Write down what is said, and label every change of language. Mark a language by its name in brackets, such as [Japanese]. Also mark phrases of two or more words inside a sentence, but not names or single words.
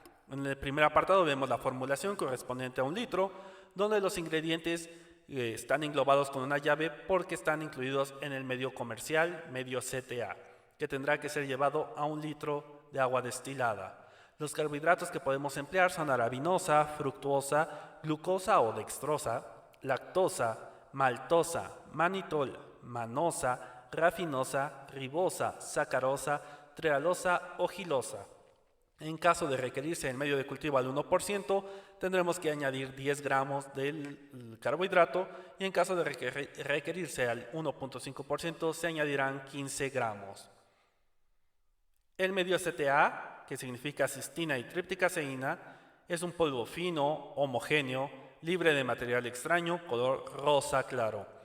[Spanish] En el primer apartado vemos la formulación correspondiente a 1 litro, donde los ingredientes están englobados con una llave porque están incluidos en el medio comercial, medio CTA, que tendrá que ser llevado a 1 litro de agua destilada. Los carbohidratos que podemos emplear son arabinosa, fructuosa, glucosa o dextrosa, lactosa, maltosa, manitol, manosa, rafinosa, ribosa, sacarosa, trealosa o gilosa. En caso de requerirse el medio de cultivo al 1%, tendremos que añadir 10 gramos del carbohidrato y en caso de requerirse al 1.5% se añadirán 15 gramos. El medio CTA, que significa cistina y tripticaseína, es un polvo fino, homogéneo, libre de material extraño, color rosa claro.